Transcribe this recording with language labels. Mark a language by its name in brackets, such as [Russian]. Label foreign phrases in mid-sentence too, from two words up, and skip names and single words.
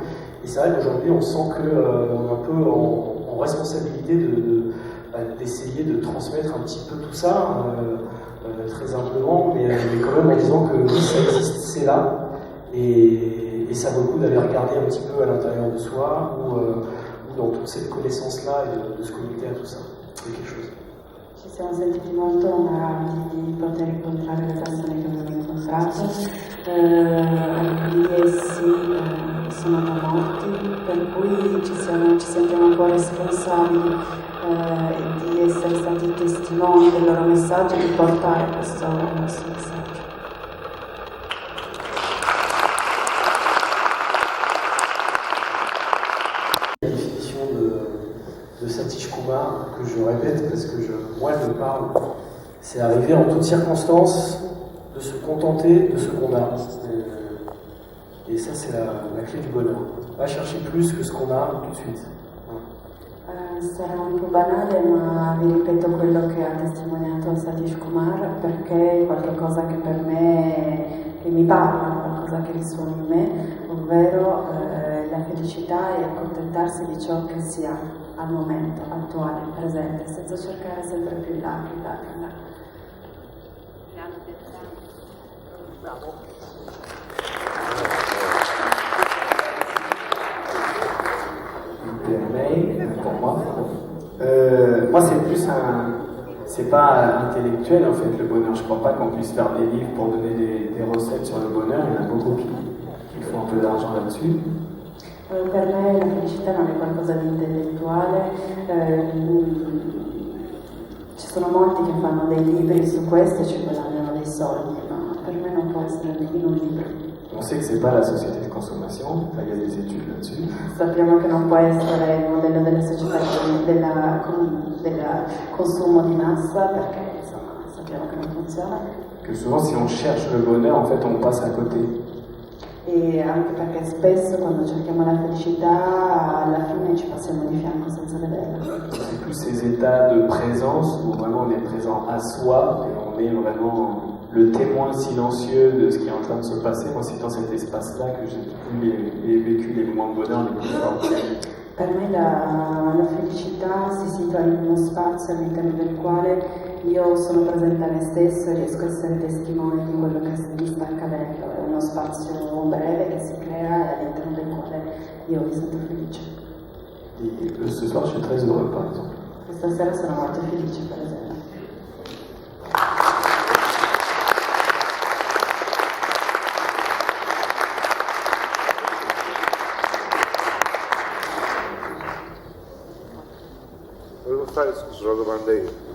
[French] Et c'est vrai qu'aujourd'hui, on sent qu'on est un peu en responsabilité d'essayer de transmettre un petit peu tout ça, très humblement, mais quand même en disant que oui, ça existe, c'est là. Et Et ça vaut le coup d'aller regarder un petit peu à l'intérieur de soi ou dans toute cette connaissance-là et de se connecter à tout ça. C'est quelque chose. [Italian] Ci siamo sentiti molto onorati di poter incontrare le persone che abbiamo incontrato. Alcuni di essi sono morti, per cui ci sentiamo un po' responsabili di essere stati testimoni del loro messaggio e di portare questo messaggio. [French] La définition de Satish Kumar, que je répète parce que moi je parle, c'est arriver en toutes circonstances de se contenter de ce qu'on a. Et ça c'est la clé du bonheur. Pas chercher plus que ce qu'on a tout de suite. [Italian] Sarà un po' banale, ma vi ripeto quello che ha testimoniato Satish Kumar, perché è qualcosa che per me, che mi parla, qualcosa che risuona in me, ovvero la felicità e accontentarsi di ciò che si ha al momento, attuale, presente, senza cercare sempre più in là, più in là, più in là. Bravo. [French] Pour moi, moi c'est plus c'est pas intellectuel en fait le bonheur. Je crois pas qu'on puisse faire des livres pour donner des recettes sur le bonheur. Il y en a beaucoup qui font un peu d'argent là-dessus. [Italian] Per me la felicità non è qualcosa di intellettuale, ci sono molti che fanno dei libri su questo e ci guadagnano dei soldi, ma per me non può essere in un libro. [French] On sait que c'est pas la société de consommation, il y a des études là-dessus. [Italian] Sappiamo che non può essere il modello della società del consumo di massa, perché insomma sappiamo che non funziona. [French] Que souvent si on cherche le bonheur, en fait on passe à côté. [Italian] E anche perché spesso quando cerchiamo la felicità alla fine ci passiamo di fianco senza vederla. [French] C'est tous ces états de présence où vraiment on est présent à soi et on est vraiment le témoin silencieux de ce qui est en train de se passer. Moi c'est dans cet espace-là que j'ai vécu les moments de bonheur les plus forts. [Italian] Per me la felicità si situa in uno spazio all'interno del quale io sono presente a me stesso e riesco a essere testimone di quello che mi sta accadendo. È uno spazio breve che si crea e all'interno del quale io mi sento felice. [French] Et ce soir je suis très heureux par exemple. [Italian] Questa sera sono molto felice per esempio. Volevo fare una domanda io.